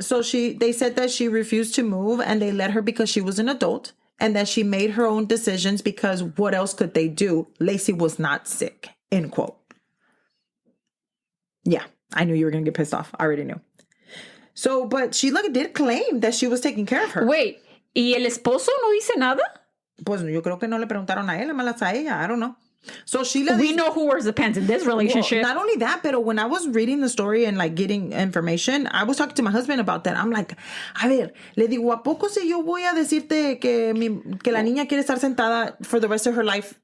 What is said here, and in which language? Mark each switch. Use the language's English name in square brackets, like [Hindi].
[English] So they said that she refused to move and they let her because she was an adult. And that she made her own decisions because what else could they do? Lacey was not sick, end quote. Yeah, I knew you were going to get pissed off. I already knew. So, but Sheila did claim that she was taking care of her. [Spanish] Wait, ¿y el esposo no dice nada? Pues yo creo que no le preguntaron a él, malas a ella. I don't know. So Sheila... [English] We know who wears the pants in this relationship. Well, not only that, but when I was reading the story and like getting information, I was talking to my husband about that. [Spanish] I'm like, a ver, le digo, ¿a poco si yo voy a decirte que la niña quiere estar sentada for the rest of her life?